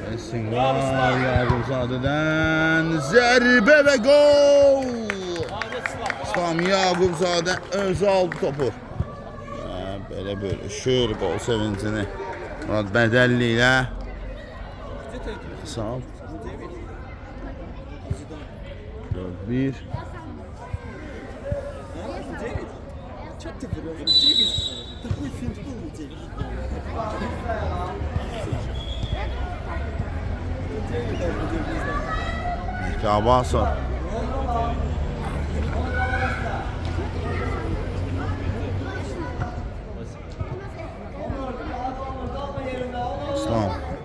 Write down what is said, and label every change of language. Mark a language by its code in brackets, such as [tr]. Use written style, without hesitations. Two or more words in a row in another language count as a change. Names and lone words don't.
[az] Esingar Yağubzadədən zərbə və gol. İslam Yağubzadə özü aldı topu. Belə bölüşür gol sevincini. Murad Bədəlli ilə Sağ 4-1. [ru] Что ты врешь? 9. Такой финт был у 9. [az] Abbasov. İslam.